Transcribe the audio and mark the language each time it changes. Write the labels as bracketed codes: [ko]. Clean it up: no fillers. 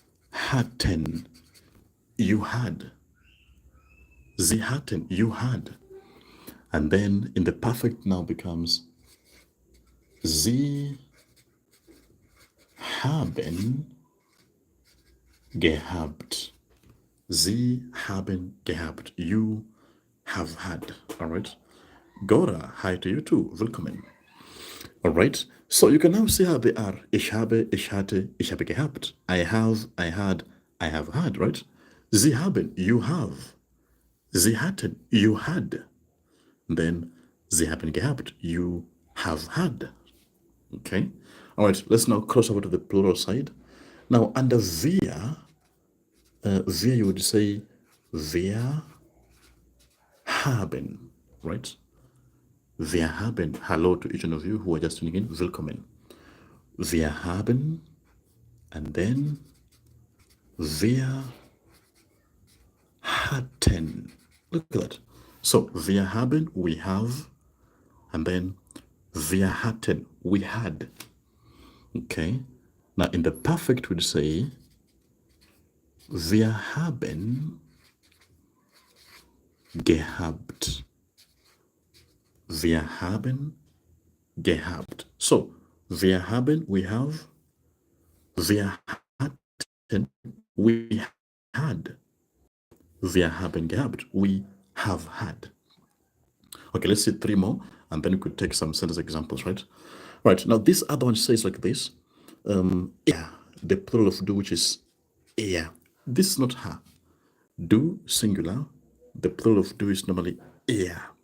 [en] hatten, you had, sie hatten, you had, and then in the perfect now becomes sie haben gehabt, sie haben gehabt, you have had. All right, Gora, hi to you too, willkommen. All right, so you can now see how they are. [de] Ich habe, ich hatte, ich habe gehabt. [en] I have, I had, I have had, right? [de] Sie haben, you have. Sie hatten, you had. [en] Then, sie haben gehabt, you have had. Okay? All right, let's now cross over to the plural side. Now, under wir, you would say wir haben, right? Wir haben, hello to each one of you who are just tuning in, willkommen. [de] Wir haben, and then wir hatten. [en] Look at that. So, wir haben, we have, and then wir hatten, we had. Okay. Now, in the perfect, we'd say wir haben gehabt. [de] Wir haben gehabt. So, wir haben, we have. Wir hatten, we had. Wir haben gehabt, we have had. [en] Okay, let's see 3 more, and then we could take some sentence examples, right? Right, now this other one says like this. Yeah, the plural of do, which is eher. This is not her. Do, singular. The plural of do is normally eher.